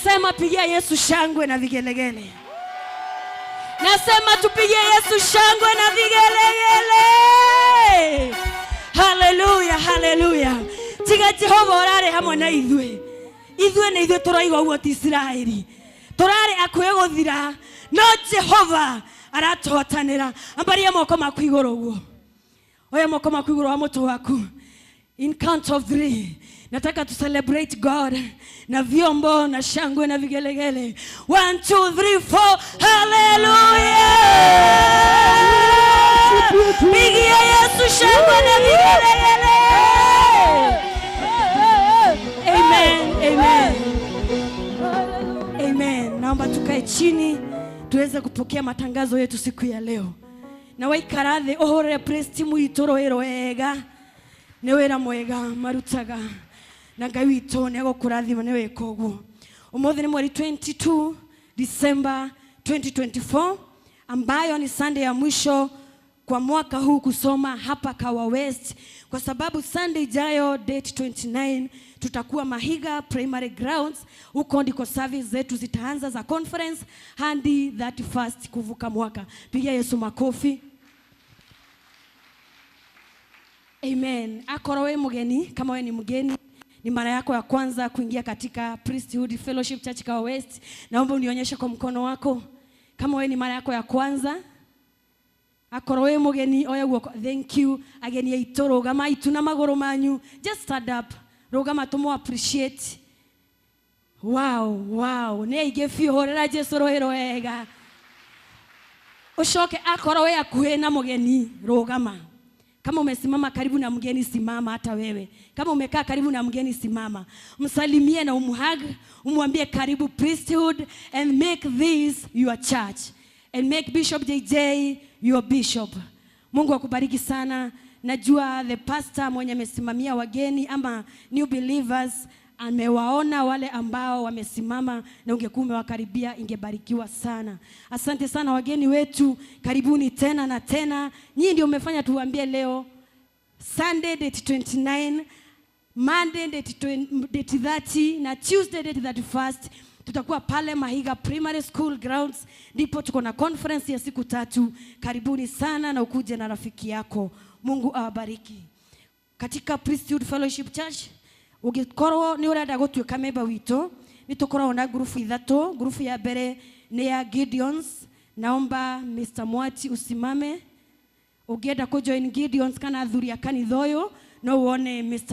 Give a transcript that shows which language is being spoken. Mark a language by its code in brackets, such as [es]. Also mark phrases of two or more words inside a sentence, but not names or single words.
[sw] Nasema pigia Yesu shangwe na vigelegele. Nasema tupigie Yesu shangwe na vigelegele. [ki] Hallelujah, hallelujah. Tiga Jehova orare hamwe na ithuĩ. Ithuĩ nĩ ithuĩ tũraigua ũguo ti Isiraeli. Tũrarĩ akuhĩ gũthira, no Jehova aratuhotanĩra. Ambaria moko maku igũrũ ũguo. Oya moko maku igũrũ wa mũtwe waku. [en] In count of 3. [sw] Nataka [en] to celebrate God [sw] na vyombo na shangwe na vigelegele. [en] 1, 2, 3, 4. Hallelujah! [sw] Pigia Yesu shangwe na vigelegele. Amen, amen. Amen. Naomba tukae chini tuweze kupokea matangazo yetu siku ya leo. [ki] Na waikarathe ohore praise team itoro wega. Nĩ wĩra mwega marutaga na Ngai witũ nĩ agũkũrathima nĩ wĩka ũguo. Ũmũthĩ nĩ mweri [sw] 22 December 2024 ambayo ni Sunday ya mwisho kwa mwaka huu kusoma hapa Kawa West, kwa sababu Sunday ijayo date 29 tutakuwa Mahiga Primary Grounds. Huko ndiko service zetu zitaanza za conference hadi 31st kuvuka mwaka. Pigia Yesu makofi. Amen. Akoro we mgeni, kama we ni mgeni, ni mara yako ya kwanza kuingia katika Priesthood Fellowship Church Kawa West, naomba unionyeshe kwa mkono wako kama we ni mara yako ya kwanza. Akoro we mgeni, [ki] oya guoko. [en] Thank you. [ki] Ageni aitũ rũgama itu na magũrũ manyu. [en] Just stand up. [ki] Rũgama tumo appreciate. [en] Wow, wow. [ki] Nĩ aingĩ biũ, horera Jesũ rũhĩ rwega. Ucoke akoro we akuhĩ na mgeni, rũgama. [sw] Kama umesimama karibu na mgeni simama hata wewe. Kama umekaa karibu na mgeni simama. Msalimie na umhug, umwambie karibu Priesthood, [en] and make this your church. And make Bishop JJ your bishop. [sw] Mungu akubariki sana. Najua [en] the pastor [sw] mwenye amesimamia wageni ama [en] new believers [sw] amewaona wale ambao wamesimama, na ungekuwa umewakaribia ingebarikiwa sana. Asante sana wageni wetu, karibuni tena na tena. Nyinyi ndio umefanya tuambie leo Sunday date 29, Monday date 30 na Tuesday date 31st tutakuwa pale Mahiga Primary School Grounds, ndipo tuko na conference ya siku 3. Karibuni sana na ukuje na rafiki yako. Mungu awabariki. [ki] Katika Priesthood Fellowship Church ugikorwo ni urenda gutuika member wito, ni tukorwo na grupu 3. Grupu ya mbere ni ya Gideons. Naomba Mr. Mwati usimame. Ugienda ku join Gideons kana athuri a kanitha uyu, no uone Mr.